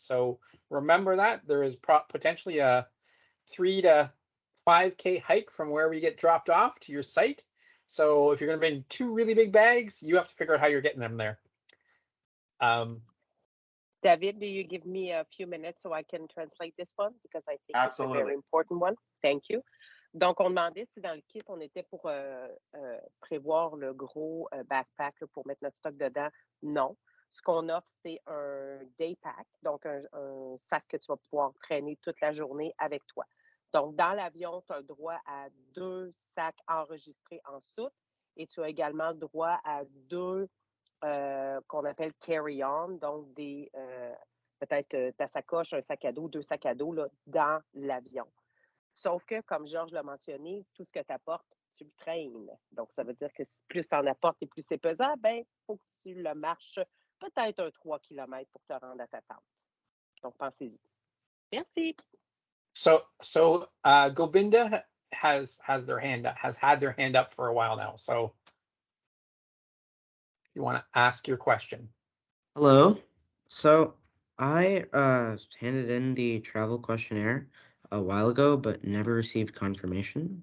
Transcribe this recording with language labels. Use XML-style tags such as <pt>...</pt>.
<en>So remember that there is potentially a 3 to 5K hike from where we get dropped off to your site. So if you're going to bring 2 really big bags, you have to figure out how you're getting them there. David, do you give me a few minutes so I can translate this one? Because I think it's a very important one. Thank you.</en> <fr>Donc, on demandait si dans le kit, on était pour prévoir le gros backpack là, pour mettre notre stock dedans. Non. Ce qu'on offre, c'est un day pack, donc un sac que tu vas pouvoir traîner toute la journée avec toi. Donc, dans l'avion, tu as le droit à 2 sacs enregistrés en soute et tu as également le droit à 2 qu'on appelle carry-on, donc des peut-être ta sacoche, un sac à dos, 2 sacs à dos là, dans l'avion. Sauf que, comme Georges l'a mentionné, tout ce que tu apportes, tu le traînes. Donc, ça veut dire que plus tu en apportes et plus c'est pesant, ben, il faut que tu le marches peut-être un 3 km pour te rendre à ta tente. Donc, pensez-y. Merci.</fr> <en>So Gobinda has had their hand up for a while now. So you want to ask your question. Hello. So I handed in the travel questionnaire a while ago, but never received confirmation.</en>